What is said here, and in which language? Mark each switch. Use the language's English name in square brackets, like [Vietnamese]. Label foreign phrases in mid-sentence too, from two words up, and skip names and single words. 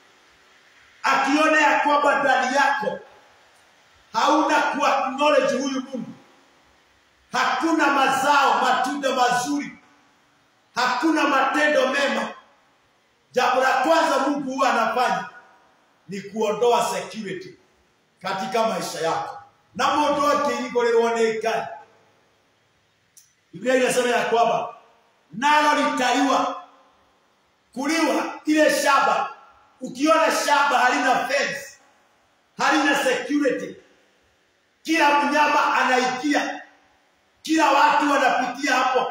[Swahili] Akiona ya kwamba ndani yako hauna ku-acknowledge huyu Mungu, hakuna mazao, matunda mazuri, hakuna matendo mema, jambo la kwanza Mungu huwa anafanya ni kuondoa security katika maisha yako. [Kikuyu] Na mundu akirigorerwo ni Ngai, [Swahili] Biblia inasema ya kwamba nalo litaiwa, kuliwa ile shamba. Ukiona shamba halina fence, halina security, kila mnyama anaingia, kila watu wanapitia hapo.